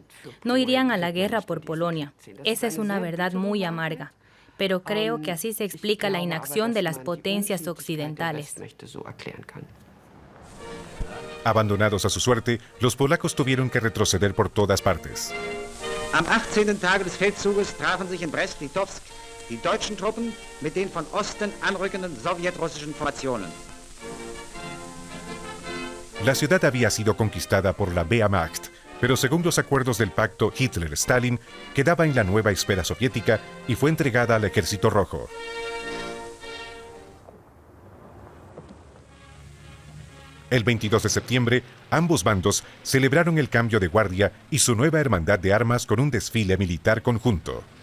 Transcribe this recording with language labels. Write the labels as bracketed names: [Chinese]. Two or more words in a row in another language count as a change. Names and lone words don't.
[Spanish] No irían a la guerra por Polonia. Esa es una verdad muy amarga. Pero creo que así se explica la inacción de las potencias occidentales. Abandonados a su suerte, los polacos tuvieron que retroceder por todas partes. [German] Am 18. Tage des Feldzuges trafen sich in Brest-Litovsk die deutschen Truppen mit den von Osten anrückenden sowjetrussischen Formationen. [Spanish] La ciudad había sido conquistada por la Wehrmacht, pero según los acuerdos del pacto Hitler-Stalin, quedaba en la nueva esfera soviética y fue entregada al Ejército Rojo. El 22 de septiembre, ambos bandos celebraron el cambio de guardia y su nueva hermandad de armas con un desfile militar conjunto.